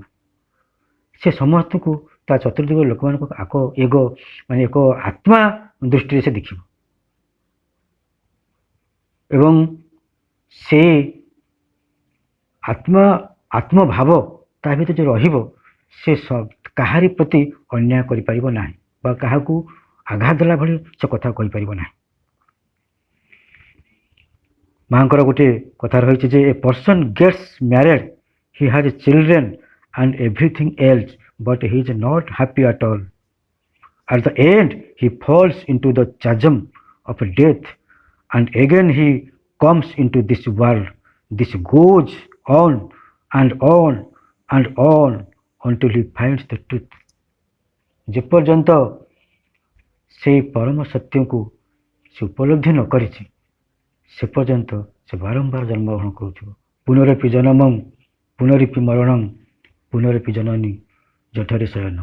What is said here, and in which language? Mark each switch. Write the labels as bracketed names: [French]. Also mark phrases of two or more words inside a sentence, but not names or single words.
[Odia] ସେ ସମସ୍ତଙ୍କୁ ତା ଚତୁର୍ଦିଗ ଲୋକମାନଙ୍କୁ ମାନେ ଏକ ଆତ୍ମା ଦୃଷ୍ଟିରେ ସେ ଦେଖିବ ଏବଂ ସେ ଆତ୍ମଭାବ ତା ଭିତରେ ଯେଉଁ ରହିବ, ସେ କାହାରି ପ୍ରତି ଅନ୍ୟାୟ କରିପାରିବ ନାହିଁ ବା କାହାକୁ ଆଘାତ ଦେଲା ଭଳି ସେ କଥା କହିପାରିବ ନାହିଁ। ମାଙ୍କର ଗୋଟିଏ କଥା ରହିଛି ଯେ [English] a person gets married, he has children and everything else, but he is not happy at all. At the end he falls into the chasm of death and again he comes into this world. This goes on and on and on until he finds the truth. [Odia] ଯେପର୍ଯ୍ୟନ୍ତ ସେଇ ପରମ ସତ୍ୟକୁ ସେ ଉପଲବ୍ଧି ନ କରିଛି, ସେ ପର୍ଯ୍ୟନ୍ତ ସେ ବାରମ୍ବାର ଜନ୍ମଗ୍ରହଣ କରୁଥିବ। [Sanskrit] ପୁନରପି ଜନମଂ ପୁନରପି ମରଣଂ ପୁନରପି ଜନନୀ ଜଠରେ ଶୟନ।